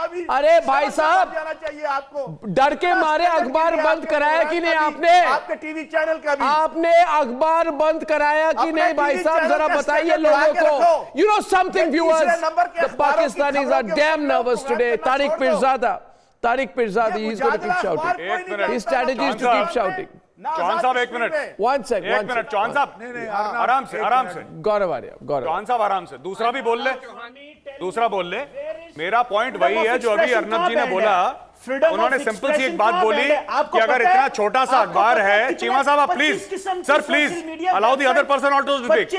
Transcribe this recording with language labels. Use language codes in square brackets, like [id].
[hi] अरे भाई साहब, डर के मारे अखबार बंद कराया कि नहीं आपने? आपके टीवी चैनल का भी आपने अखबार बंद कराया कि नहीं भाई साहब? जरा बताइए लोगों को। [en] You know something viewers, the Pakistanis are damn nervous today. Tariq Pirzada, he's going to keep shouting. [hi] एक minute. [en] His strategy is to keep shouting. [hi] Chauhan साहब एक मिनट, [en] One sec. [hi] चौहान साहब आराम से गौरवारिया, चौहान साहब आराम से, दूसरा बोल ले। मेरा पॉइंट वही है जो अभी अर्नब जी ने बोला। उन्होंने सिंपल सी एक बात बोली कि अगर इतना छोटा सा अखबार है, चीमा साहब आप please, [en] Sir please allow the other person also to speak.